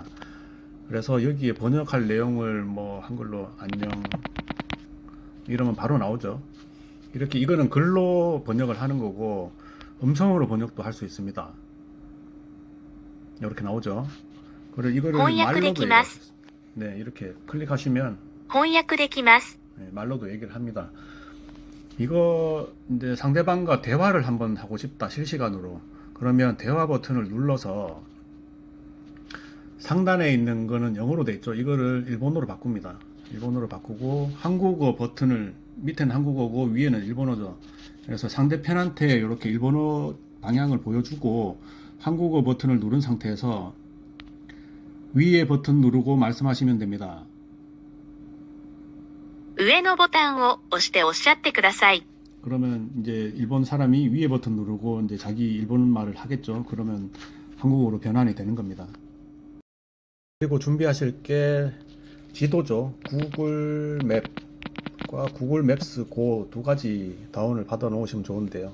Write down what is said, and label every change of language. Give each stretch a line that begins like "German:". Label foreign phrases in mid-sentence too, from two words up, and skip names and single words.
Korean: 그래서 여기에 번역할 내용을 뭐 한글로 안녕 이러면 바로 나오죠. 이렇게 이거는 글로 번역을 하는 거고 음성으로 번역도 할 수 있습니다. 이렇게 나오죠. 그리고 이거를 말로도 네, 이렇게 클릭하시면
Japanese: 翻訳できます。
Korean: 네, 말로도 얘기를 합니다. 이거 이제 상대방과 대화를 한번 하고 싶다 실시간으로 그러면 대화 버튼을 눌러서 상단에 있는 거는 영어로 돼 있죠. 이거를 일본어로 바꿉니다. 일본어로 바꾸고 한국어 버튼을 밑에는 한국어고 위에는 일본어죠. 그래서 상대편한테 이렇게 일본어 방향을 보여주고 한국어 버튼을 누른 상태에서 위에 버튼 누르고 말씀하시면 됩니다.
Japanese: 上のボタンを押しておっしゃってください。
Korean: 그러면 이제 일본 사람이 위에 버튼 누르고 이제 자기 일본 말을 하겠죠. 그러면 한국어로 변환이 되는 겁니다. 그리고 준비하실 게 지도죠. 구글 맵과 구글 맵스 그 두 가지 다운을 받아 놓으시면 좋은데요.